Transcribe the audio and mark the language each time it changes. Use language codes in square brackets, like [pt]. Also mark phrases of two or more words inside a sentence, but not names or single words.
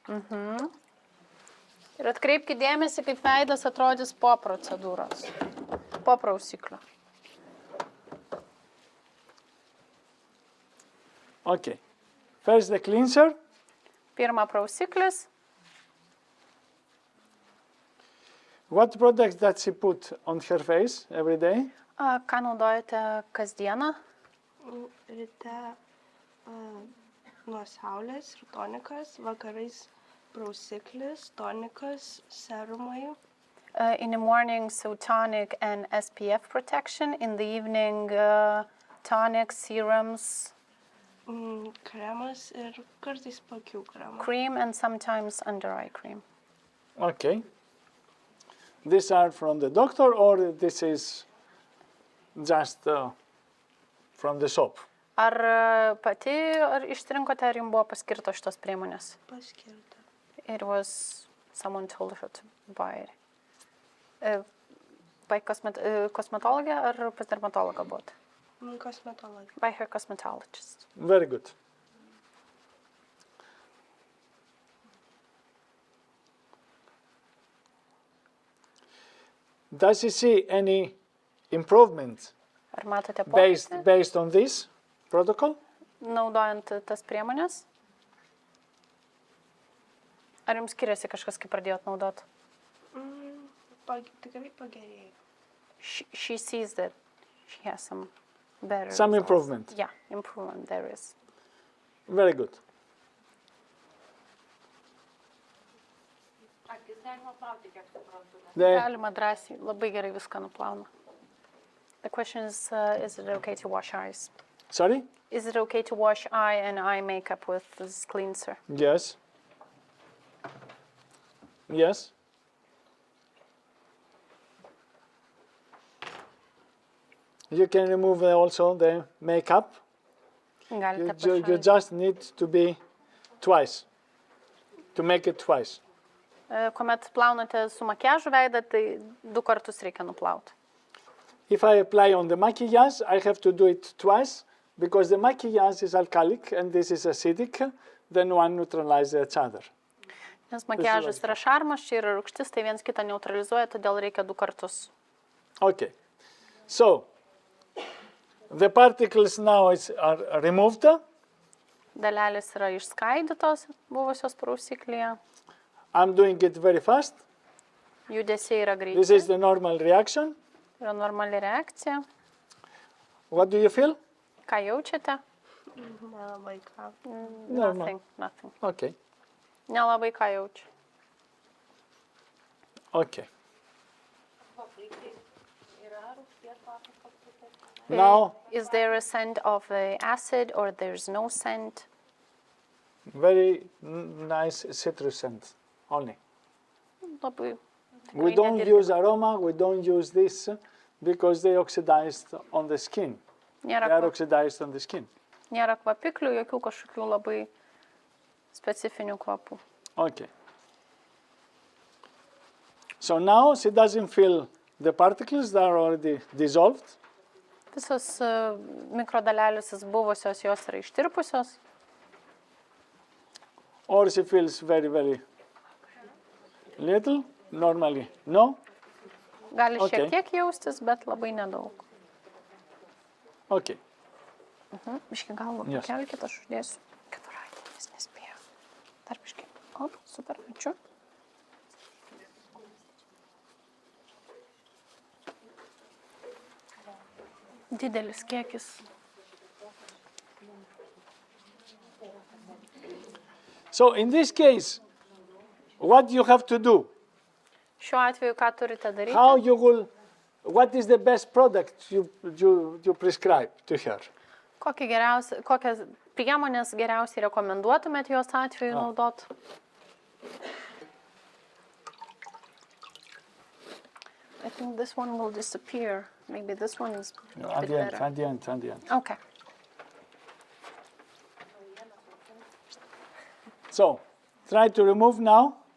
[lt] ir atkreipkite dėmesį, kaip veidas atrodys po procedūros, po prausiklio. [en] Okay. First the cleanser. [lt] Pirma prausiklis. [en] What products does she put on her face every day? [lt] Ką naudojate kasdieną? Ryte nuo saulės ir tonikas, vakarais prausiklis, tonikas, serumai. [en] In the morning, so tonic and SPF protection. In the evening, tonic, serums, [lt] Kremas ir kartais paakių kremas. [en] cream, and sometimes under-eye cream. Okay. These are from the doctor or this is just from the shop? [lt] Ar pati išsirinkote, ar jums buvo paskirtos šitos priemonės? Paskirta. [en] It was someone told her to buy it. [lt] By kosmetologė ar pas dermatologą buvot? Kosmetologija. [en] By her cosmetologist. Very good. Does she see any improvement [lt] Ar matote pokytį, [en] based on this protocol? [lt] naudojant tas priemonės? Ar jums skiriasi kažkas, kai pradėjot naudot? Tikrai pagerėjo. [en] She sees that she has some better Some results. improvement. Yeah, improvement there is. Very good. [lt] Akis galima plauti, kiek suprantu. Galima drąsiai, labai gerai viską nuplauna. [en] The question is it okay to wash eyes? Sorry? Is it okay to wash eye and eye makeup with this cleanser? Yes. Yes. You can remove also the makeup. [lt] Galite [en] You [lt] pašalinti. [en] just need to be twice, to make it twice. [lt] Kuomet plaunate su makiažu veidą, tai 2 kartus reikia nuplauti. [en] If I apply on the maquillage, I have to do it twice because the maquillage is alkalic and this is acidic, then one neutralizes each other. [lt] Nes makiažas yra šarmas, čia yra rūgštis, tai viens kitą neutralizuoja, todėl reikia 2 kartus. [en] Okay, so The particles now are removed. [lt] Dalelės yra išskaidytos buvusios prausiklyje. [en] I'm doing it very fast. [lt] Judesiai yra [en] This is [lt] greiti. [en] the normal reaction. [lt] Yra normali reakcija. [en] What do you feel? [lt] Ką jaučiate? Nelabai ką. [en] Nothing, nothing. Okay. [lt] Nelabai ką jaučiu. [en] Okay. [lt] Yra rūgšties kvapas kažkokia? [en] Now, Is there a scent of acid or there's no scent? very nice citrus scent only. [lt] Labai. [en] We [lt] tikrai [en] don't [lt] nedirbi. [en] use aroma, we don't use this because they oxidized on the skin. [lt] Nėra, [en] They are oxidized on the skin. [lt] nėra kvapiklių, jokių kažkokių labai specifinių kvapų. [en] Okay. So now she doesn't feel the particles that are already dissolved. [lt] Visos mikrodalelės buvusios jos yra ištirpusios. [en] Or she feels very, very little, normally no. [lt] Gali [en] Okay. [lt] šiek tiek jaustis, bet labai nedaug. [en] Okay. [lt] Biški galvą [en] Yes. [lt] pakelkit, aš uždėsiu keturratį, nes nespėjau. Dar biški. O, super, ačiū. Didelis kiekis. [en] So in this case, what you have to do, [lt] Šiuo atveju ką turite daryti? [en] how you will, what is the best product you prescribe to her? [lt] Kokias priemonės geriausiai rekomenduotumėt jos atveju naudot? [en] I think this one will disappear. Maybe this one is a At bit the end, better. at the end, at the end. Okay. So, try to remove now.